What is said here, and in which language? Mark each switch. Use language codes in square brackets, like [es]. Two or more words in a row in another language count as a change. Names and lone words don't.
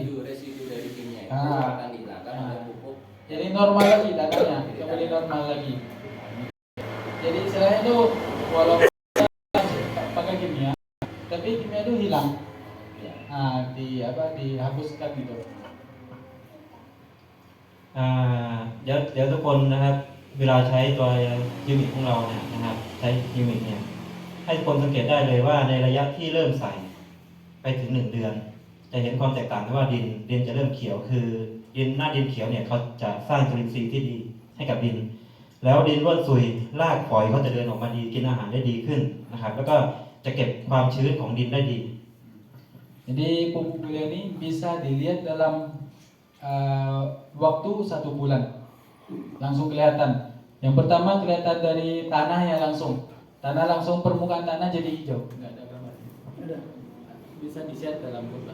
[id] Residu dari kimia itu Ah. akan dihilangkan oleh pupuk. Jadi normal lagi tanahnya, kembali normal lagi. Jadi istilahnya itu walaupun kita pakai kimia, tapi kimia itu hilang. Ya. Nah, dihapuskan gitu. [th] เดี๋ยวทุกคนนะครับเวลาใช้ตัวฮิมิกของเราเนี่ยนะครับใช้ฮิมิกเนี่ยให้ทุกคนสังเกตได้เลยว่าในระยะที่เริ่มใส่ไปถึง1 เดือน จะเห็นความแตกต่างที่ว่าดินจะเริ่มเขียวคือหน้าดินเขียวเนี่ยเขาจะสร้างจุลินทรีย์ที่ดีให้กับดิน แล้วดินร่วนซุยรากฝอยเขาจะเดินออกมาดีกินอาหารได้ดีขึ้นนะครับแล้วก็จะเก็บความชื้นของดินได้ดี [id] Jadi pupuk beliau ini bisa dilihat dalam waktu 1 bulan, langsung kelihatan. Yang pertama kelihatan dari tanahnya langsung, permukaan tanah jadi hijau. Enggak ada gambar. Ada. Bisa dilihat dalam gambar.